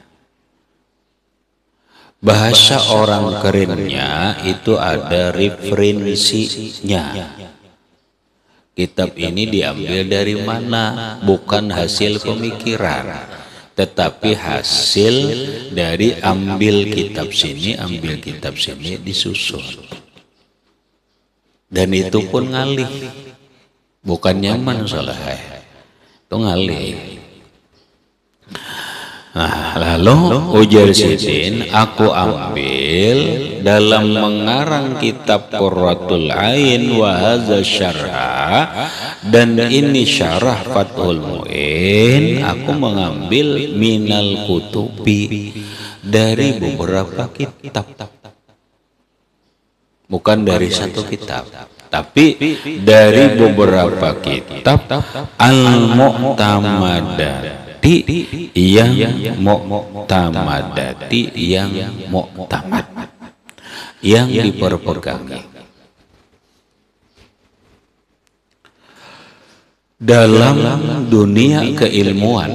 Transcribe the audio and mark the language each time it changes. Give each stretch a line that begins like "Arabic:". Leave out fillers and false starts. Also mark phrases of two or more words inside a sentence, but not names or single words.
Indonesian: Bahasa orang kerennya itu ada referensinya. Kitab ini diambil dari mana? Bukan hasil pemikiran, tetapi hasil dari ambil kitab sini, disusun.
Banjar: Dan itu pun ngalih, bukan nyaman salah.
Indonesian: Itu ngalih. Nah, lalu ujar Sidin, aku ambil dalam mengarang kitab Qurratul Ain
Arabic: wa hadza syarah,
Indonesian: dan ini syarah Fathul Mu'in, aku mengambil
Arabic: minal kutubi,
Indonesian: dari beberapa kitab, bukan dari satu kitab, tapi dari beberapa kitab al-mu'tamadat, yang mu'tamadati, yang mu'tamad, yang diperpegangi dalam dunia keilmuan.